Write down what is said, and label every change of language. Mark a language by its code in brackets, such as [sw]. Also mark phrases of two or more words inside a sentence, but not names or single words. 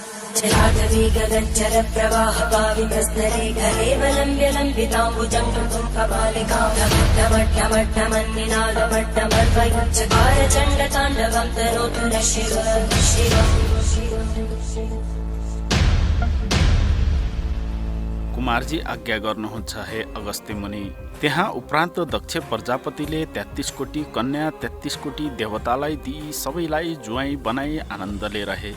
[sa] चलाटवी गगनचर प्रवाह पावितस्तरे घरेवलम्ब्य लम्बिताम्बुजं कृतं कपालिकां डमट्टमट्टमन्निनादमट्टमर्वयुच्चकार चण्डताण्डवं तनोतु न शिव शिव। [ne] कुमारजी आज्ञा गर्नुहुन्छ हे अगस्त्य मुनि। त्यहाँ उपरान्त दक्ष प्रजापतिले 33 कोटी कन्या 33 कोटी देवतालाई दिई सबैलाई जुवाई बनाई आनन्दले रहे।